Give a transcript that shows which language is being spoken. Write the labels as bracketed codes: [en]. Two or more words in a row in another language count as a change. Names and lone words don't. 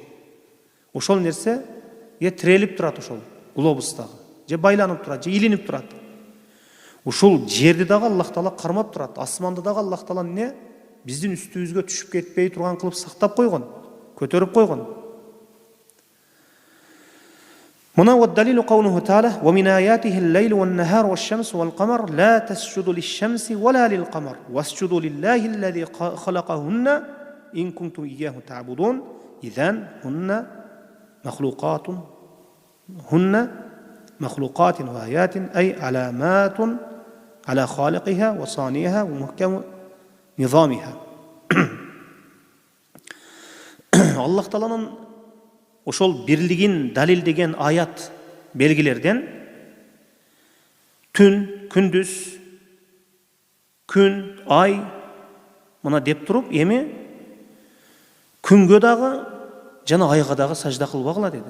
[ky] Ошол нерсе тирелип турат ошол глобустагы. Же байланып турат, же илинип турат. Ушул жерди дагы Аллах Таала кармап турат. Асманды дагы Аллах Таала эмне? Биздин үстүбүзгө түшүп кетпей турган кылып сактап койгон, көтөрүп койгон. [ar] Мына والدليل قوله تعالى: "ومن آياته الليل والنهار والشمس والقمر لا تسجدوا للشمس ولا للقمر واسجدوا لله الذي خلقهن إن كنتم إياه تعبدون إذن هن مخلوقات مخلوقات وآيات أي علامات على خالقها وصانعها ومحكم نظامها. [ky] Allah Taala'nın ошол бирлигин далилдеген аят белгилерден түн, күндүз, күн, ай мына деп туруп, эми күнгө дагы жана айга дагы сажда кылбагыла деди.